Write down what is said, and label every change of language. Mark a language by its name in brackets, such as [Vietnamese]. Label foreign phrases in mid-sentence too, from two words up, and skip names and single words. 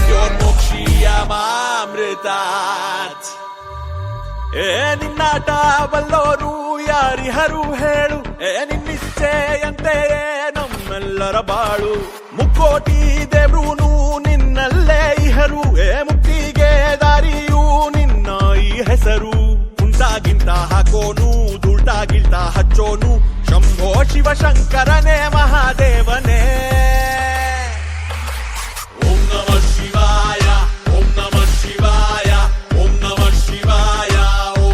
[Kannada] मृत्योर्मुक्षीयामामृतात् ಏ ನಿನ್ನಾಟ ಬಲ್ಲೋರು ಯಾರಿಹರು ಹೇಳು ಏ ನಿನ್ನಿಚ್ಛೆಯಂತೆ ನಮ್ಮೆಲ್ಲರ ಬಾಳು ಮುಕ್ಕೋಟಿ ದೇವ್ರೂನು ನಿನ್ನಲ್ಲೇ ಇಹರು ಏ ಮುಕ್ತಿಗೆ ದಾರಿಯೂ ನಿನ್ನ ಈ ಹೆಸರು ಉಂಟಾಗಿಂತ ಹಾಕೋನು ದುಲ್ಟಾಗಿಲ್ಟ ಹಚ್ಚೋನು ಶಂಭೋ ಶಿವಶಂಕರನೇ ಮಹಾದೇವನೇ [Sanskrit] ಓಂ ನಮಃ ಶಿವಾಯ ಓಂ ನಮಃ ಶಿವಾಯ ಓಂ ನಮಃ ಶಿವಾಯ ಓಂ